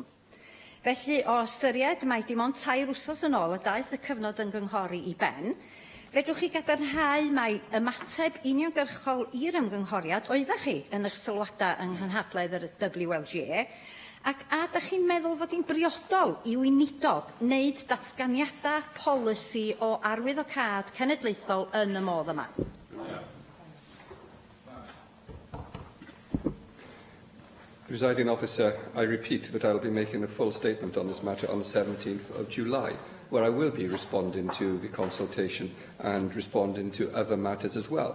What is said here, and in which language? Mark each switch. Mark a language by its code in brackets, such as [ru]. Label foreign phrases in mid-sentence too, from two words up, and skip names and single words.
[cy] Felly, o ystyried mae dim ond 2 wsos yn ôl y daeth y cyfnod ymgynghori i ben, fedrwch chi gadarnhau mai ymateb uniongyrchol i'r ymgynghoriad oeddech chi yn eich sylwadau yng nghenhadledd yr WLJ, ac a ydych chi'n meddwl fod hi'n briodol i weinidog wneud datganiadau polisi o arwyddocâd cenedlaethol yn y modd yma? [en] Presiding Officer, I repeat that I will be making a full statement on this matter on the 17th of July, where I will be responding to the consultation and responding to other matters as well.